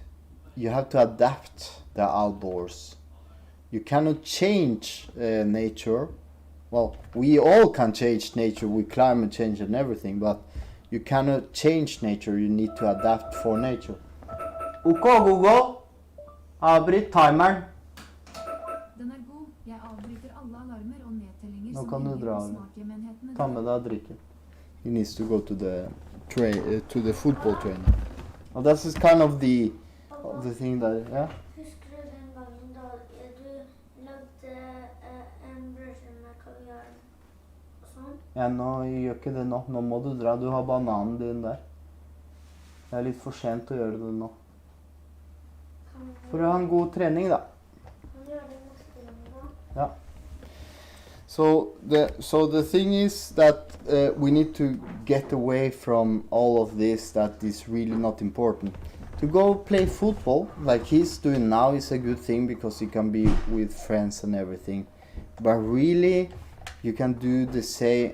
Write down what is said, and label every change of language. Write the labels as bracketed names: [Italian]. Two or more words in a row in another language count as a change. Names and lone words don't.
[English] You have to adapt the outdoors. You cannot change nature. Well, we all can change nature with climate change and everything, but you cannot change nature. You need to adapt for nature. OK, Google. [Norwegian] Avbryt timeren. Den er god. Jeg avbryter alle alarmer og nedtellinger Nå som kan du ringer dra. på smarthjemmenhetene. Ta med deg drikken. [English] He needs to go to the football training. Well, that's just kind of the thing that, yeah. [Norwegian] Husker du den gangen da du lagde en brødskive med kaviar og sånn? Ja, nå gjør ikke det nå. Nå må du dra. Du har bananen din der. Det er litt for sent å gjøre det nå. For å ha en god trening, da. Kan du gjøre det neste gang da? Ja. [English] So the thing is that we need to get away from all of this that is really not important. To go play football like he's doing now is a good thing because you can be with friends and everything. But really, you can do the same.